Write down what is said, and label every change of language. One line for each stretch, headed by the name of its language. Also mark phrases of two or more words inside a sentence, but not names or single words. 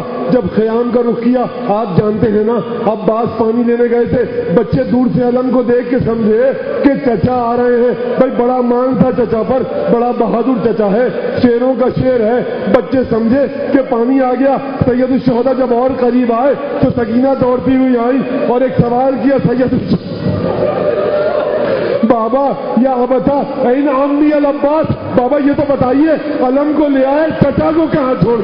Urdu: جب خیام کا رخ کیا, آپ جانتے ہیں نا عباس پانی لینے گئے تھے, بچے دور سے علم کو دیکھ کے سمجھے کہ چچا آ رہے ہیں. بھائی بڑا مان تھا چچا پر, بڑا بہادر چچا ہے, شیروں کا شیر ہے. بچے سمجھے کہ پانی آ گیا. سید الشہداء جب اور قریب آئے تو سکینہ دوڑتی ہوئی آئی اور ایک سوال کیا, سید بابا
Arabic: یا ابتا این عمی العباس,
Urdu: بابا یہ تو بتائیے علم کو لے آئے چچا کو کہاں چھوڑ؟